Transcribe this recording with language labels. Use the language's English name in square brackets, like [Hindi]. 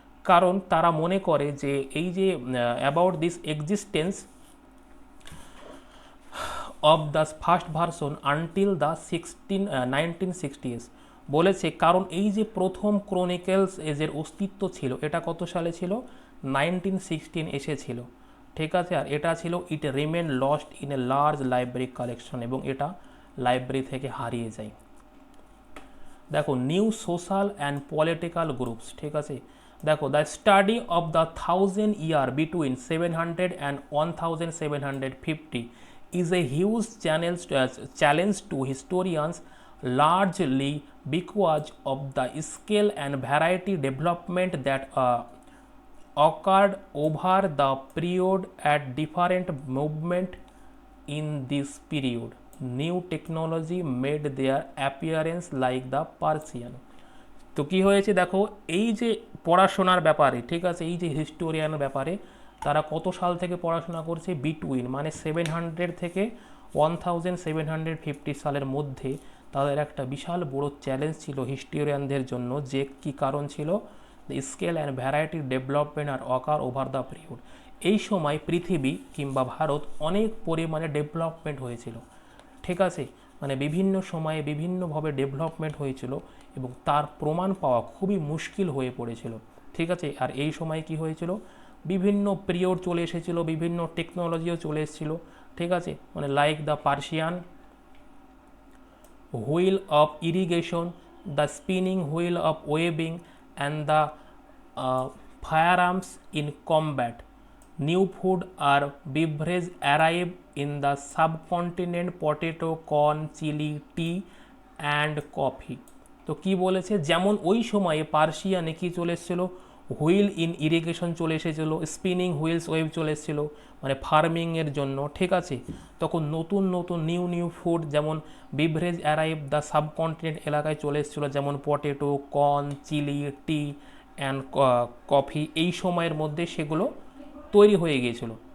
[Bangla] কারণ তারা মনে করে যে এই যে [English] about this existence of the first version until the 1960s [Bangla] বলেছে, কারণ এই যে প্রথম ক্রনিকেলস এজের অস্তিত্ব ছিল এটা কত সালে ছিল, 1916 এসেছিল, ঠিক আছে। আর এটা ছিল [English] it remain lost in a large library collection, [Bangla] এবং এটা লাইব্রেরি থেকে হারিয়ে যায়। দেখো [English] new social and political groups, [Bangla] ঠিক আছে। দেখো [English] The study of the 1000 year between 700 and 1750 is a huge challenge to historians, largely because of the scale and variety development that occurred over the period at different movement in this period. New technology made their appearance like the Persian. [Bangla] তো কি হয়েছে দেখো, এই যে পড়াশোনার ব্যাপারে, ঠিক আছে, এই যে হিস্টোরিয়ান ব্যাপারে তারা কত সাল থেকে পড়াশোনা করছে, বিটুইন মানে 700 থেকে 1750 সালের মধ্যে তাদের একটা বিশাল বড় চ্যালেঞ্জ ছিল হিস্টোরিয়ানদের জন্য, যে কি কারণ ছিল, [English] The scale and variety development আর occur over the period. [Bangla] এই সময় পৃথিবী কিংবা ভারত অনেক পরিমাণে ডেভেলপমেন্ট হয়েছিল, ঠিক আছে, মানে বিভিন্ন সময়ে বিভিন্নভাবে ডেভেলপমেন্ট হয়েছিল এবং তার প্রমাণ পাওয়া খুবই মুশকিল হয়ে পড়েছিল, ঠিক আছে। আর এই সময় কি হয়েছিল, বিভিন্ন পিরিয়ড চলে এসেছিল, বিভিন্ন টেকনোলজিও চলে এসেছিল, ঠিক আছে, মানে [English] Like the Persian wheel of irrigation, the spinning wheel of ওয়েবিং and the ফায়ারআর্মস in combat. New food or beverage arrive in the subcontinent, potato, corn, chili, tea and coffee. [Bangla] তো কি বলেছে, যেমন ওই সময়ে পার্সিয়ানে কি চলে এসেছিলো, হুইল ইন ইরিগেশন চলে এসেছিলো, স্পিনিং হুইলস ওয়েভ চলে এসেছিলো মানে ফার্মিংয়ের জন্য, ঠিক আছে। তখন নতুন নতুন নিউ ফুড যেমন বিভরেজ অ্যারাইভ দ্য সাবকন্টিনেন্ট এলাকায় চলে এসেছিলো, যেমন potato, corn, chilli, T and coffee, এই সময়ের মধ্যে সেগুলো তৈরি হয়ে গিয়েছিল।